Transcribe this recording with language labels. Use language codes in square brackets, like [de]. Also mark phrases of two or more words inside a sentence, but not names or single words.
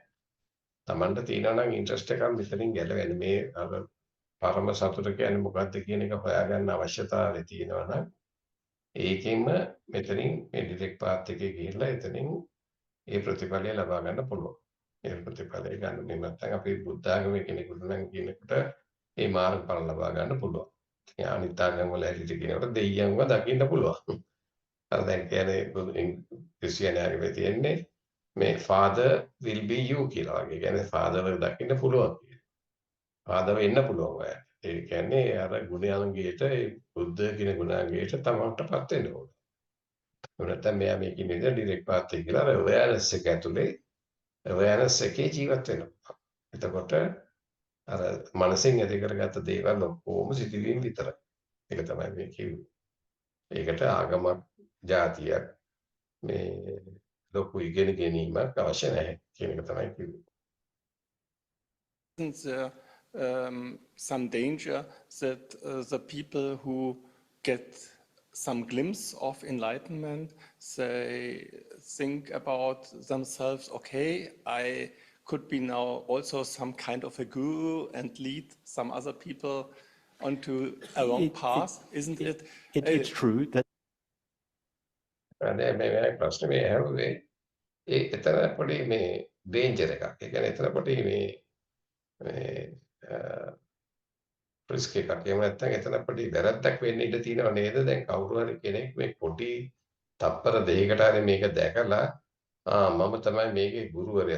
[si] Tamanට තියෙනවා නම් ඉන්ට්‍රස්ට් එකක් මෙතනින් ගැලවෙන්න මේ අර පරම සතුට කියන්නේ මොකක්ද කියන එක හොයාගන්න අවශ්‍යතාවය තියෙනවා නම් ඒකෙන්ම මෙතනින් මේ [en] direct path [si] එකේ ගිහිල්ලා එතනින් ඒ ප්‍රතිඵලය ලබා ගන්න පුළුවන්. ඒ ප්‍රතිඵලය ගන්න මේ නැත්නම් අපි බුද්ධ ආගමේ කෙනෙකුට නම් කියනකොට ඒ මාර්ගඵල ලබා ගන්න පුළුවන්. අනිත් ආගම් වල හැටියට කියනකොට දෙයියන්ව දකින්න පුළුවන්. අර දැන් කියන්නේ ක්‍රිස්තියානි ආගමේ තියෙන්නේ මේ [en] father will be you [si] කියලා වගේ. කියන්නේ father දකින්න පුළුවන් කියලා. father වෙන්න පුළුවන් ඔයාලට. ඒ කියන්නේ අර ගුණාංගයට ඒ බුද්ධ කියන ගුණාංගයට තමන්ටපත් වෙන්න ඕන. නැත්නම් මෙයා මේකේ නේද [en] direct path [si] එක කියලා awareness එක ඇතුලේ awareness එකේ ජීවත් වෙනවා. එතකොට අර මනසෙන් ඇති කරගත්ත දේවල් ඔක්කොම සිදුවීම් විතරයි. ඒක තමයි මේ කිව්වේ. ඒකට ආගමක්, ජාතියක් මේ ලොකු ඉගෙන ගැනීමක් අවශ්‍ය නැහැ කියන එක තමයි කිව්වේ. [en] isn't there some danger that the people who get some glimpse of enlightenment, they think about themselves, okay, I could be now also some kind of a guru and lead some other people onto a wrong path, isn't it? It's true that [si] මේ ප්‍රශ්නේ මේ ඇහුවේ ඒ එතන පොඩි මේ ඩේන්ජර් එකක්. ඒ කියන්නේ එතන පොඩි මේ රිස්ක් එකක්. එහෙම නැත්නම් එතන පොඩි වැරද්දක් වෙන්න ඉඩ තියෙනව නේද? දැන් කවුරු හරි කෙනෙක් මේ පොඩි තප්පර දෙකකට හරි මේක දැකලා මම තමයි මේකේ ගුරුවරයා.